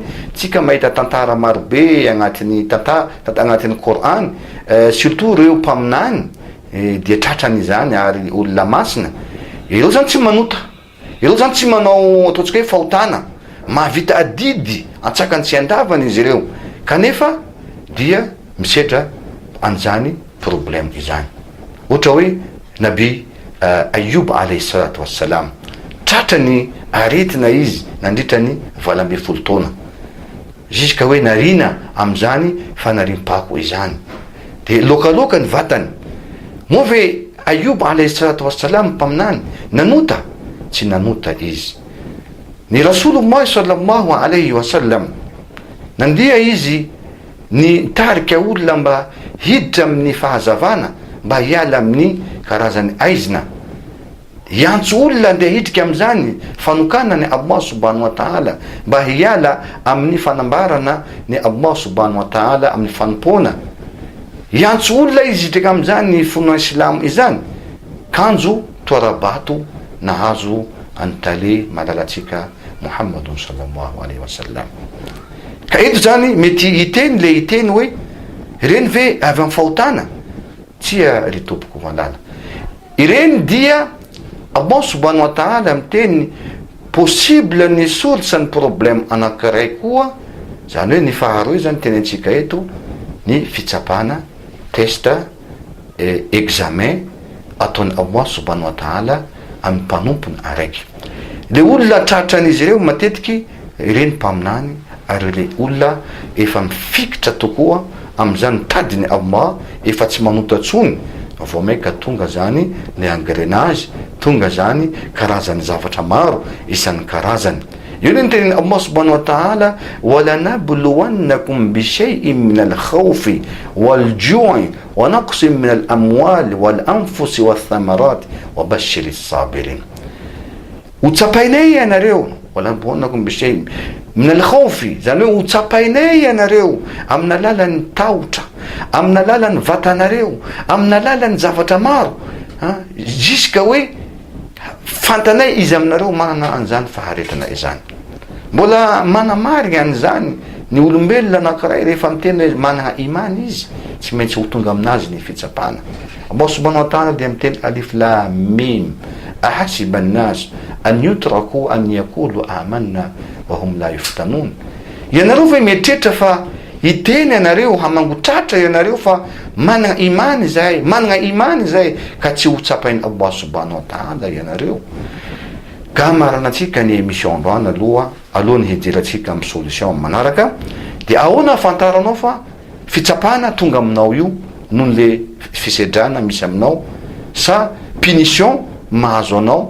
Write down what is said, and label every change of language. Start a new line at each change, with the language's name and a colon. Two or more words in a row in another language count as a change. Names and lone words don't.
Malagasy: Tsika mahita tantara maro be agnatin'ny agnatin'ny Coran, surtout reo mpaminany dia tratrany zany ary olona masina. Ireo zany tsy manota, ireo zany tsy manao ataontsika hoe fahotana, mahavita adidy antsakany tsy andavany izy ireo, kanefa dia misedra an'izany problème izany. Ohatra hoe
Arabic: Nabi Ayub عليه الصلاة والسلام,
Malagasy: tratrany aretina izy nandritra ny 12 taona, juska hoe narina am'izany fanariam-pako izany, de lokaloka ny vatany. Moa ve Ayub
Arabic: عليه الصلاة والسلام
Malagasy: mpaminany nanota? Tsy nanota izy. Ny Rasulullah
Arabic: صلى الله عليه وسلم
Malagasy: nandia izy ny tarika olona mba hiditra amin'ny fahazavana, mba hiala amin'ny karazany aizina, hiantso olona ndeha hidrika am'izany fanokana ny Allah
Arabic: سبحانه وتعالى,
Malagasy: mba hiala amin'ny fanambarana ny Allah
Arabic: سبحانه وتعالى
Malagasy: amin'ny fanompona. Hiantso olona izy hidrika am'izany ny finoa Islam izany, kanjo toarabato nahazo antale malalatsika Muhammadun
Arabic: صلى الله عليه وسلم.
Malagasy: Ka eto zany mety hiteny le hiteny hoe ireny ve avy amin'ny fahotana? Tsia ry tompoko malala, ireny dia Allah
Arabic: سبحانه وتعالى
Malagasy: miteny possible ny soritra ny problème anankiray koa, zany hoe ny faharoa zany tenentsika eto, ny fitsapana, testa, examen ataony Allah
Arabic: سبحانه وتعالى
Malagasy: amin'ny mpanompony araiky. Le olona tratran'izy ireo matetiky ireny mpaminany, ary le olona efa mifikitra tokoa am'izany tadiny Allah, efa tsy manota tsony, vao maika tonga zany le engrenage, tonga zany karazany zavatra maro isan'ny karazany. Io ny teneny Allah
Arabic: سبحانه وتعالى, ولنبلونكم بشيء من الخوف والجوع ونقص من الأموال والأنفس والثمرات وبشر الصابرين.
Malagasy: Utsapainay ianareo,
Arabic: ولنبلونكم بشيء من الخوف,
Malagasy: zany hoe utsapainay ianareo amin'ny alalan'ny tahotra, amin'ny alalan'ny vatanareo, amin'ny alalan'ny zavatra maro, jiska hoe fantanay izy aminareo manana an'izany faharetana izany. Mbola manamarina an'izany ny olombelona anankiray rehefa miteny hoe manana imany izy, tsy maintsy ho tonga aminazy ny fitsapana.
Arabic: Allah سبحانه وتعالى
Malagasy: dia miteny
Arabic: الم أحسب الناس أن يتركوا أن يقولوا آمنا وهم لا يفتنون.
Malagasy: Ianareo ve mietrehitra fa hiteny ianareo, hamangotratra ianareo fa manana imany zay, manana imany zay, ka tsy ho tsapainy Allah
Arabic: سبحانه وتعالى
Malagasy: ianareo? Ka maranatsika ny émission androany alohan'ny hidiratsika amin'ny solution manaraka, dia ahoana afantaranao fa fitsapana tonga aminao io noho le fisedrana misy aminao, sa punition mahazo anao?